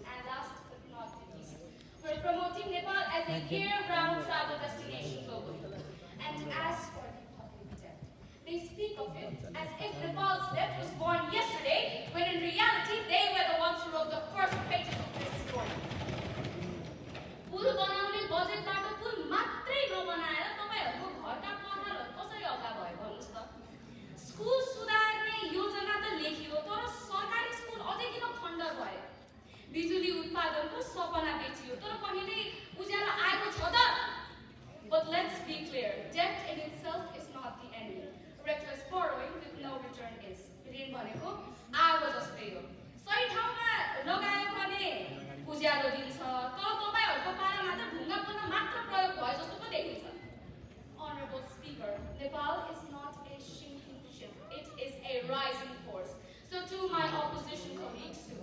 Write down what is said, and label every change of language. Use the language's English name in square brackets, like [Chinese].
[English] And last but not least, we're promoting Nepal as a year-round travel destination globally. And as for the public debt, they speak of it as if Nepal's debt was born yesterday, when in reality they were the ones who wrote the first pages of this story. [Nepali] पुल बनाउने बजेटबाट पुल मात्रै नबनाएर तपाईहरुको घरका पठालहरु कसरी अगा भयो भन्नुस् त. School सुधार्ने योजना त लेखियो, तर सरकारी स्कुल अझै किन खण्डर भयो? बिजुली उत्पादनको सपना बेचियो, तर कहिले उज्यालो आएको छ त? [English] But let's be clear, debt in itself is not the enemy. Reckless borrowing with no return is. [Nepali] ऋण भनेको आगो जस्तै हो. सही ठाउँमा लगायो भने उज्यालो दिन्छ, तर तपाईहरुको पालामा त ढुङ्गा पुन्न मात्र प्रयोग भयो जस्तो पो देखिन्छ. [English] Honorable Speaker, Nepal is not a shrinking ship. It is a rising force. So to my opposition colleagues,